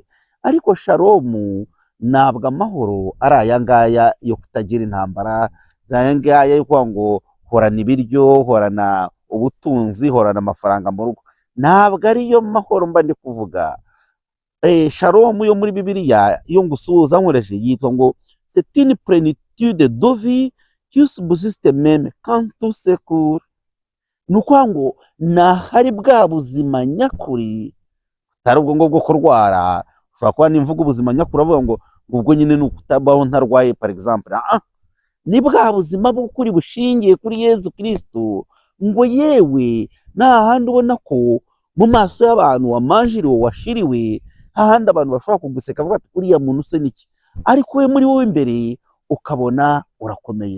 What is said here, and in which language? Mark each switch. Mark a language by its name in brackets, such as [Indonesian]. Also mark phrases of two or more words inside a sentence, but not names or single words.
[Kinyarwanda] Ariko Shalom ntabwo amahoro ari aya ngaya yo kutagira intambara, aya ngaya yo kuvuga ngo horana ibiryo, horana ubutunzi, horana amafaranga mu rugo. Ntabwo ariyo mahoro mba ndi kuvuga. Shalom yo muri Bibiliya iyo ngusuhuza nkoreshe yitwa ngo [French] c'est une plénitude de vie qui subsiste même quand tout s'écoule. [Kinyarwanda] Ni ukuvuga ngo nahari bwa buzima nyakuri, atari ubwo ngo bwo kurwara. Ushobora kuba nimvuga ubuzima nyakuri avuga ngo ubwo nyine ni ukutabaho ntarwaye [French] par exemple. [Kinyarwanda] Ni bwa buzima bw'ukuri bushingiye kuri Yezu Kristo, ngo yewe nta handi ubona ko mu maso y'abantu wamanjiriwe, washiriwe, hahandi abantu bashobora kuguseka bavuga ati uriya muntu se niki, ariko we muri wowe imbere ukabona urakomeye.